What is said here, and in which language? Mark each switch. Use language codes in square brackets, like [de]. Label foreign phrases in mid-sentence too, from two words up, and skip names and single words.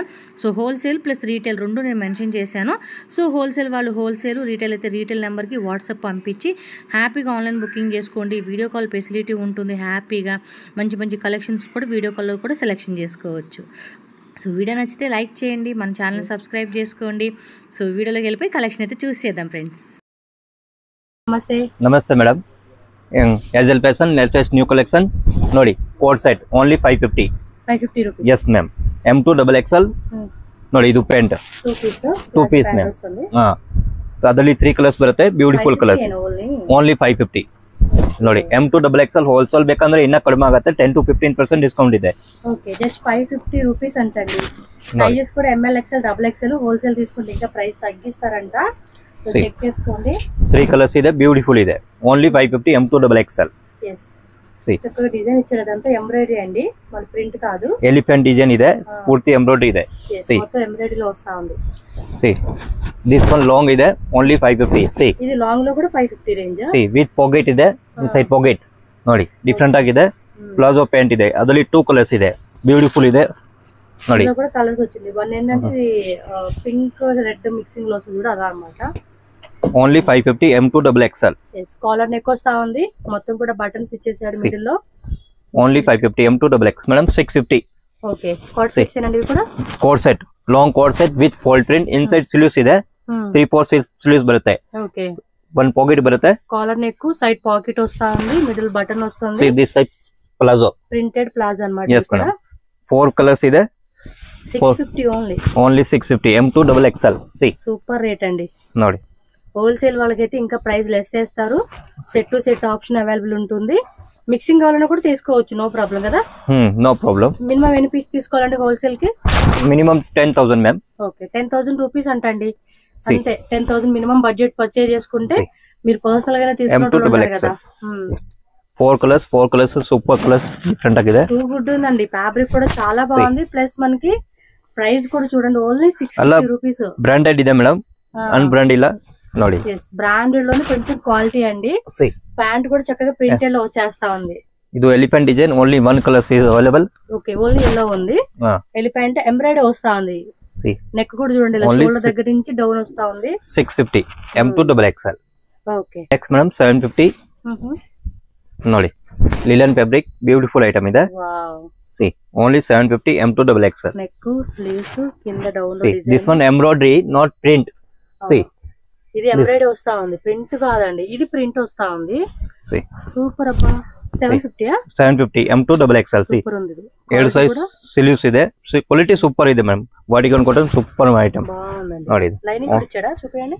[te] సో [en] wholesale plus retail [te] రెండు నేను మెన్షన్ చేశాను. [en] so wholesale [te] వాళ్ళు [en] wholesale, retail [te] అయితే రీటైల్ నెంబర్కి వాట్సాప్ పంపించి హ్యాపీగా [en] online booking [te] చేసుకోండి. [en] video call facility [te] ఉంటుంది. హ్యాపీగా మంచి మంచి కలెక్షన్స్ కూడా వీడియో కాల్లో కూడా సెలెక్షన్ చేసుకోవచ్చు. [en] so video [te] నచ్చితే లైక్ చేయండి, మన ఛానల్ సబ్స్క్రైబ్ చేసుకోండి. సో వీడియోలోకి వెళ్ళిపోయి కలెక్షన్ అయితే చూసేద్దాం ఫ్రెండ్స్. [kn] ನಮಸ್ತೆ ಮೇಡಮ್, ಐಜಲ್ ಫ್ಯಾಷನ್ [en] latest new collection [kn] ನೋಡಿ. [en] coat set only 550 ರೂಪೀಸ್. yes ma'am. [kn] M2XXL ನೋಡಿ, ಇದು [en] pant 2 piece ma'am. [kn] ಅದರಲ್ಲಿ 3 ಕಲರ್ಸ್ ಬರುತ್ತೆ, [en] beautiful colours. [kn] ಓನ್ಲಿ 550 ನೋಡಿ. M2XXL ಹೋಲ್ಸೇಲ್ ಬೇಕಂದ್ರೆ ಇನ್ನ ಕಡಿಮೆ ಆಗುತ್ತೆ, [en] 10 to 15% discount [kn] ಇದೆ. [en] okay, just 550 rupees [te] అంటండి. సైజెస్ కూడా ML XL XXL హోల్సేల్ తీసుకుంటే ఇంకా ప్రైస్ తగ్గిస్తారంట. సో చెక్ చేసుకోండి. 3 కలర్స్ ಇದೆ, బ్యూటిఫుల్ ಇದೆ. ఓన్లీ 550 M2XXL. yes, చక్కగా డిజైన్ ఇచ్చాడు. అదంతా ఎంబ్రాయిడరీ అండి, మన ప్రింట్ కాదు. [en] elephant design [te] ಇದೆ, పూర్తి ఎంబ్రాయిడరీ ಇದೆ. మొత్తం ఎంబ్రాయిడరీలో వస్తా ఉంది. [en] see this one long ಇದೆ, only 550. see [te] ఇది లాంగ్ లో కూడా 550 రేంజ్. [en] see with pocket ಇದೆ, inside pocket [kn] ನೋಡಿ ಡಿಫರೆಂಟ್ ಆಗಿದೆ. ಪ್ಲಾಜೋ ಪ್ಯಾಂಟ್ ಇದೆ, ಅದರಲ್ಲಿ 2 ಕಲರ್ಸ್ ಇದೆ, ಬ್ಯೂಟಿಫುಲ್ ಇದೆ ನೋಡಿ. [te] ఇది కూడా కలర్స్ వచ్చింది. వన్ ఏంటంటే ఇది [en] pink red mixing [te] లో వస్తుంది కూడా, అలా అన్నమాట. ఓన్లీ 550 M2XXL. [en] collar neck [te] వస్తా ఉంది, మొత్తం కూడా బటన్స్ ఇచ్చేసాడు మిడిల్ లో. ఓన్లీ 550 M2XXL మేడం. 650. ఓకే, కోట్ సెక్షన్ అండి. ఇవి కూడా [en] coat set, long coat set with fold print. inside sleeves [te] ಇದೆ, 3-4 స్లీవ్స్ ಬರುತ್ತೆ. ఓకే, 1 పాకెట్ ಬರುತ್ತೆ. [en] collar neck, side pocket [te] వస్తా ఉంది, [en] middle button [te] వస్తుంది. [en] see this side ప్లాజో, printed palazzo [te] అన్నమాట. [en] yes madam. [te] 4 కలర్స్ ಇದೆ, 650 ఓన్లీ. ఓన్లీ 650 M2XXL. see [en] super rate [te] అండి. [kn] ನೋಡಿ, [te] హోల్సేల్ వాళ్ళకైతే ఇంకా [en] price less [te] చేస్తారు. [en] set to set option available [te] ఉంటుంది. మిక్సింగ్ కావాలన్నా కూడా తీసుకోవచ్చు, [en] no problem [te] కదా. [en] no problem. [te] మినిమం ఎన్ని పీస్ తీసుకోవాలంటే హోల్సేల్ కి? [en] minimum 10,000 ma'am. [te] ఓకే, 10,000 రూపీస్ అంటండి. అంతే, 10,000 [en] minimum budget purchase [te] చేసుకుంటే మీరు పర్సనల్ గానే తీసుకుంటారు కదా. 4 కలర్స్ [en] super colours, different [te] ఆಗಿದೆ. [en] too good [te] ఉందండి. ఫ్యాబ్రిక్ కూడా చాలా బాగుంది. ప్లస్ మనకి ప్రైస్ కూడా చూడండి, ఓన్లీ 650 రూపీస్. బ్రాండెడ్ ಇದೆ మేడం, [en] un brand [te] ಇಲ್ಲ ನೋಡಿ. బ్రాండెడ్ లోనే కొంచెం క్వాలిటీ అండి. ప్యాంట్ కూడా చక్కగా ప్రింటెడ్ లో వచ్చేస్తా ఉంది. ఇది ఎలిఫెంట్ డిజైన్, [en] only 1 colour is available. [te] ఓకే, [en] only yellow [te] ఉంది. [en] elephant embroidery [te] వస్తా ఉంది. నెక్ కూడా చూడండి, షోల్డర్ దగ్గర నుంచి డౌన్ వస్తా ఉంది. 650 M2XXL. ఓకే, [en] next madam 750 [te] ನೋಡಿ. [en] linen fabric, beautiful item [te] ಇದೆ. వావ్, [en] see only 750 M2XXL. [te] నెక్, స్లీవ్స్, కింద డౌన్ లో డిజైన్. [en] this one embroidery not print. see [te] ఇది ఎంబ్రాయిడరీ వస్తా ఉంది, ప్రింట్ కాదండి. ఇది ప్రింట్ వస్తా ఉంది. [en] see [te] సూపర్ అబ్బా. 750 M2XXL. see సూపర్ ఉంది. 7 [en] size sleeves [te] ಇದೆ. [en] quality super [te] ಇದೆ మేడం. [en] body cotton super item [te] ನೋಡಿ. లైనింగ్ కూడా ఇచ్చాడా, చూపియండి.